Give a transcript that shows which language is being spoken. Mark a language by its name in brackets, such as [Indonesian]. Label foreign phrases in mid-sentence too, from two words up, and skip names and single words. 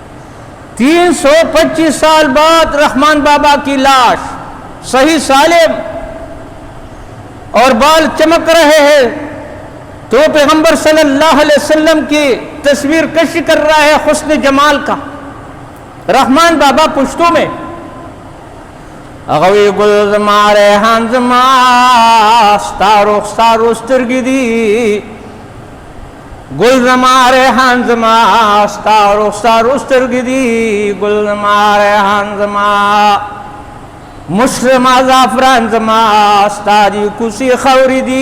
[Urdu] 325 سال بعد رحمان بابا کی لاش صحیح سالم اور بال چمک رہے ہیں، تو پیغمبر [Arabic] صلی اللہ علیہ وسلم [Urdu] کی تصویر کشی کر رہا ہے حسن جمال کا رحمان بابا پشتوں میں، [Pashto] اغوی گل زما ریحان زما ستا رخسار سترګې دي، گل زما ریحان زما ستا رخسار سترګې دي، گل زما ریحان زما مشک زما زعفران زما ستا دی کوڅې خاورې دي،